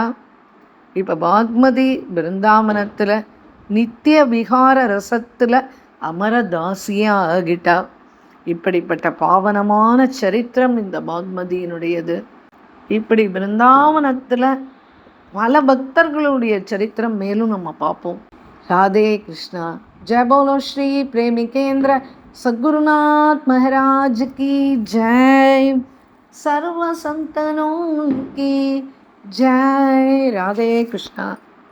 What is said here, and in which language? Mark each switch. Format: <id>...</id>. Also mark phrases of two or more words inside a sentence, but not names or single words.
<ta>இப்போ பாக்மதி பிருந்தாவனத்தில் நித்திய விகார ரசத்தில் அமரதாசியாக ஆகிட்டா. இப்படிப்பட்ட பாவனமான சரித்திரம் இந்த பாக்மதியினுடையது. இப்படி பிருந்தாவனத்தில் பல பக்தர்களுடைய சரித்திரம் மேலும் நம்ம பார்ப்போம்.</ta> <hi>राधे कृष्णा। जय बोलो श्री प्रेमिकेंद्र सद्गुरुनाथ महाराज की जय। सर्व संतनों की जय। राधे कृष्णा।</hi>